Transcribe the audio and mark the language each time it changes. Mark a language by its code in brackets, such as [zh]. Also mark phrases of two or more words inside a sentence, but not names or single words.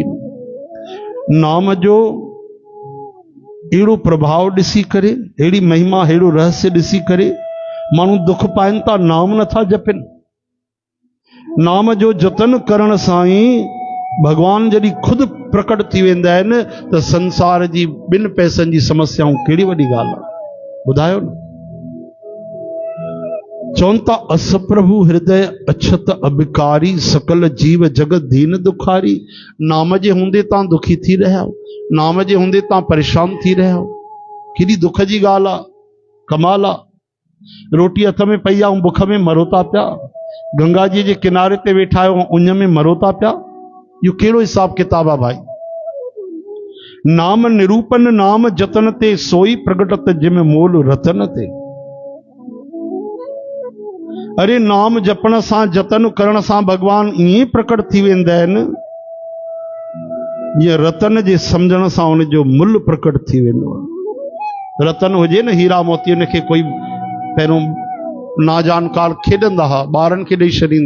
[sd] नाम जो अहिड़ो प्रभाव ॾिसी करे, अहिड़ी महिमा, अहिड़ो रहस्य ॾिसी करे माण्हू दुख पाइनि था, नाम नथा जपनि। नाम जो जतन करण सां ई भगवान जॾहिं खुद प्रकट थी वेंदा आहिनि त संसार जी ॿिनि पैसनि जी समस्याऊं कहिड़ी वॾी ॻाल्हि आहे, ॿुधायो न? [awa] चौन था अस प्रभु हृदय अछत अबिकारी सकल जीव जगत दीन दुखारी। [sd] नाम जे हुंदे तां दुखी थी रहा हो, नाम जे हुंदे तां परेशान थी रहा हो। केॾी दुख जी ॻाल्हि आहे, कमाल आहे। रोटी हथ में पई आहे ऐं बुख में मरो था पिया। गंगा जी जे किनारे ते वेठा आहियो, उन में मरो था पिया। इहो कहिड़ो हिसाब किताब आहे भाई? [awa] नाम निरूपन नाम जतन ते सोई प्रगटत जिम मोल रतन ते। [sd] अरे नाम जपण सां जतन करण सां भगवान ईअं प्रकट थी वेंदा आहिनि, जीअं रतन जे सम्झण सां उनजो मुल प्रकट थी वेंदो आहे। रतन हुजे न हीरा मोती, उनखे कोई पहिरों नाजानकार खेॾंदा हुआ, ॿारनि खे ॾेई छॾींदा।